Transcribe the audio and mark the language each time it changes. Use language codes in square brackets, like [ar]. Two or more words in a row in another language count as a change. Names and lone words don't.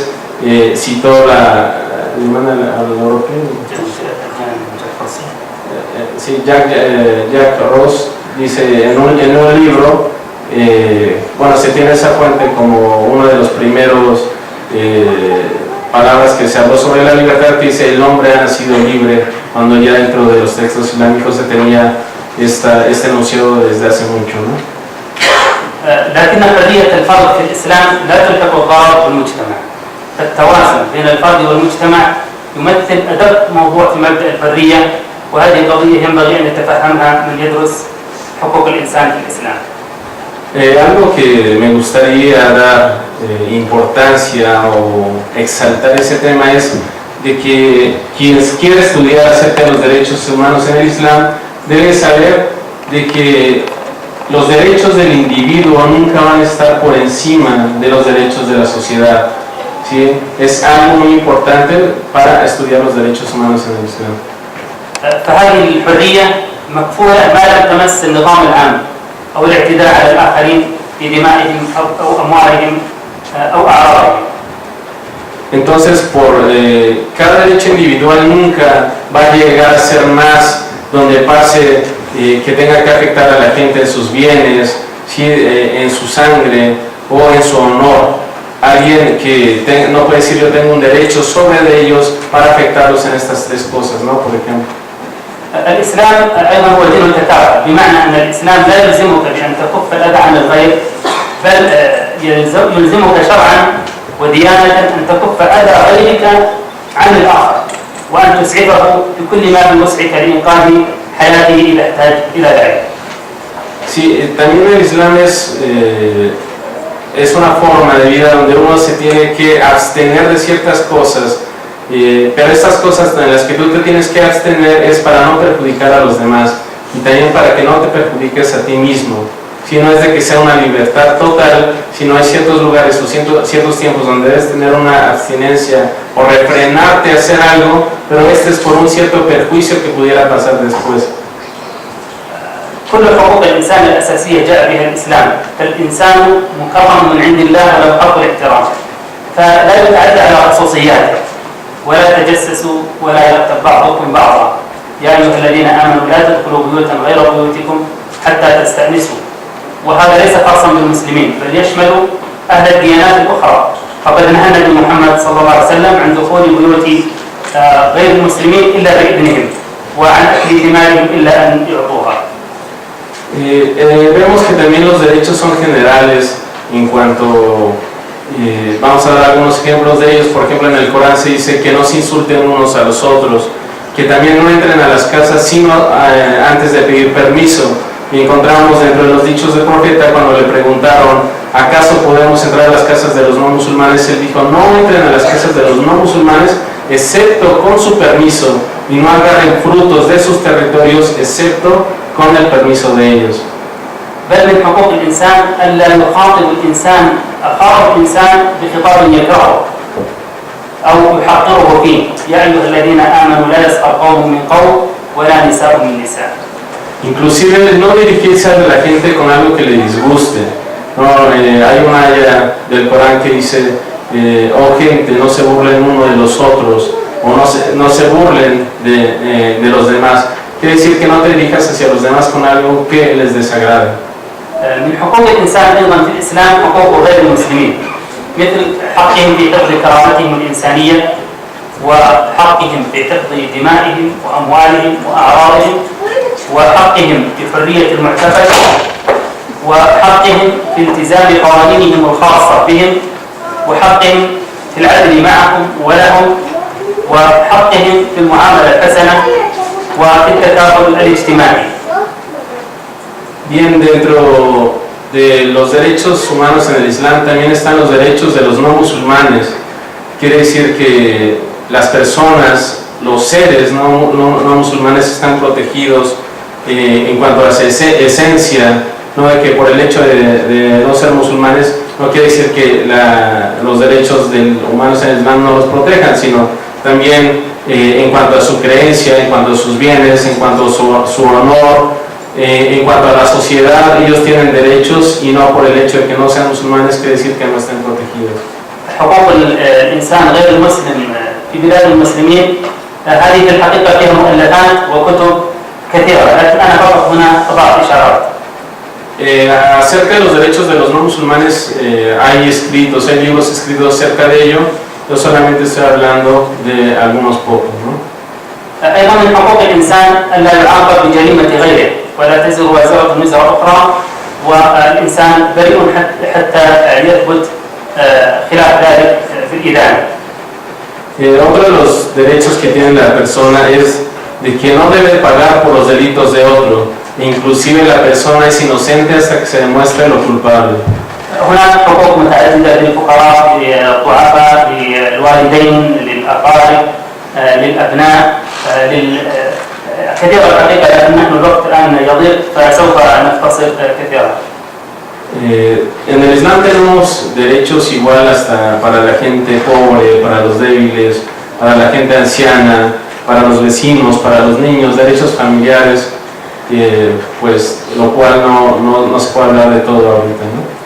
[es] Citó Jack Ross, dice en un libro, bueno, se tiene esa fuente como uno de los primeros palabras que se habló sobre la libertad, que dice: el hombre ha nacido libre, cuando ya dentro de los textos islámicos se tenía este enunciado desde hace mucho, ¿no? [ar] لكن حرية الفرد في الإسلام لا تلحق الضرر بالمجتمع. التوازن بين الفرد والمجتمع يمثل أدق موضوع في مبدأ الحرية، وهذه قضية ينبغي أن يتفهمها من يدرس حقوق الإنسان في الإسلام. [es] Algo que me gustaría dar importancia o exaltar ese tema es de que quien quiere estudiar acerca de los derechos humanos en el Islam debe saber de que los derechos del individuo nunca van a estar por encima de los derechos de la sociedad. ¿Sí? Es algo muy importante para estudiar los derechos humanos en el Islam. فهذه الحرية مكفولة ما لم تمس النظام العام أو الاعتداء على الآخرين في دمائهم أو أموالهم أو أعراضهم. Entonces, cada derecho individual nunca va a llegar a ser más donde pase que tenga que afectar a la gente en sus bienes, ¿sí? En su sangre o en su honor. Alguien que no puede decir: yo tengo un derecho sobre de ellos para afectarlos en estas tres cosas, ¿no? Por ejemplo. [ar] الإسلام أيضا هو دين التكافؤ، بمعنى أن الإسلام لا يلزمك بأن تكف الأذى عن الغير، بل يلزمك شرعا وديانة أن تكف أذى غيرك عن الآخر، وأن تسعفه بكل ما بوسعك لإنقاذ حياته إذا احتاج إلى ذلك. [es] Sí, también el Islam es una forma de vida donde uno se tiene que abstener de ciertas cosas, pero estas cosas en las que tú te tienes que abstener es para no perjudicar a los demás y también para que no te perjudiques a ti mismo. Si no es de que sea una libertad total, sino hay ciertos lugares o ciertos tiempos donde debes tener una abstinencia o refrenarte a hacer algo, pero este es por un cierto perjuicio que pudiera pasar después. [ar] كل حقوق الإنسان الأساسية جاء بها الإسلام، فالإنسان مكرم من عند الله وله حق الاحترام، فلا يتعدى على خصوصياته ولا تجسسوا ولا يغتب بعضكم بعضا. يا أيها الذين آمنوا لا تدخلوا بيوتا غير بيوتكم حتى تستأنسوا. وهذا ليس خاصا بالمسلمين بل يشمل أهل الديانات الأخرى، فقد نهى النبي محمد صلى الله عليه وسلم عن دخول بيوت غير المسلمين إلا بإذنهم وعن أكل دمائهم إلا أن يعطوها. [es] Vemos que también los derechos son generales en cuanto, vamos a dar algunos ejemplos de ellos. Por ejemplo, en el Corán se dice que no se insulten unos a los otros, que también no entren a las casas sino antes de pedir permiso. Y encontramos dentro de los dichos del profeta, cuando le preguntaron: ¿acaso podemos entrar a las casas de los no musulmanes? Él dijo: no entren a las casas de los no musulmanes excepto con su permiso, y no agarren frutos de sus territorios excepto con el permiso de ellos. [ar] بل من حقوق الإنسان ألا يخاطب الإنسان أخاه الإنسان بخطاب يكرهه أو يحقره فيه. يا أيها الذين آمنوا لا يسخر قوم من قوم ولا نساء من نساء. [es] Inclusive no dirigirse a la gente con algo que le disguste. No, hay una ayah del Corán que dice: oh gente, no se burlen uno de los otros, o no se burlen de los demás. Quiere decir que no te dirijas hacia los demás con algo que les desagrade. [ar] من حقوق الإنسان أيضا في الإسلام حقوق غير المسلمين، مثل حقهم في حفظ كرامتهم الإنسانية، وحقهم في حفظ دمائهم وأموالهم وأعراضهم، وحقهم في حرية المعتقد، وحقهم في التزام قوانينهم الخاصة بهم، وحقهم في العدل معهم ولهم، وحقهم في المعاملة الحسنة، وفي التكافل الاجتماعي. [es] Bien, dentro de los derechos humanos en el Islam también están los derechos de los no musulmanes. Quiere decir que las personas, los seres no musulmanes están protegidos en cuanto a su esencia, no de que por el hecho de no ser musulmanes no quiere decir que los derechos humanos en el Islam no los protejan, sino también en cuanto a su creencia, en cuanto a sus bienes, en cuanto a su honor, en cuanto a la sociedad. Ellos tienen derechos y no por el hecho de que no sean musulmanes quiere decir que no estén protegidos. [ar] حقوق الإنسان غير المسلم في بلاد المسلمين هذه في الحقيقة فيها مؤلفات وكتب كثيرة، لكن أنا فقط هنا أضع إشارات. [es] Acerca de los derechos de los no musulmanes hay libros escritos acerca de ello. Yo solamente estoy hablando de algunos pocos, ¿no? [ar] أيضا من حقوق الإنسان ألا يعاقب بجريمة غيره ولا تزر وازرة وزر أخرى، والإنسان بريء حتى يثبت خلاف ذلك في الإدانة. [es] Otro de los derechos que tiene la persona es de que no debe pagar por los delitos de otro, inclusive la persona es inocente hasta que se demuestre lo culpable. [ar] هناك حقوق متعددة للفقراء، للضعفاء، للوالدين، للأقارب، للأبناء، كثيرة الحقيقة، لكن نحن الوقت الآن يضيق فسوف نختصر كثيرا. [es] En el Islam tenemos derechos igual hasta para la gente pobre, para los débiles, para la gente anciana, para los vecinos, para los niños, derechos familiares, pues lo cual no se puede hablar de todo ahorita, ¿no?